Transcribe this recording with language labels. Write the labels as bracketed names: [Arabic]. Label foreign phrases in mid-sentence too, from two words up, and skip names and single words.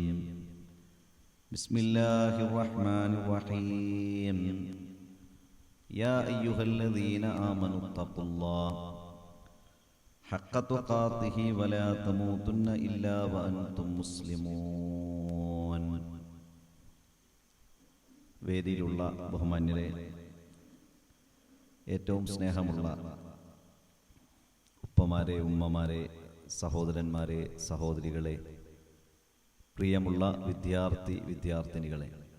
[Arabic] بسم الله الرحمن الرحيم. يا أيها الذين آمنوا اتقوا الله حق تقاته ولا تموتن إلا وأنتم مسلمون. [Malayalam] വേദിയിലുള്ള ബഹുമാന്യരെ, ഏറ്റവും സ്നേഹമുള്ള ഉപ്പമാരെ, ഉമ്മമാരെ, സഹോദരന്മാരെ, സഹോദരികളെ, പ്രിയമുള്ള വിദ്യാർത്ഥിനികളെ,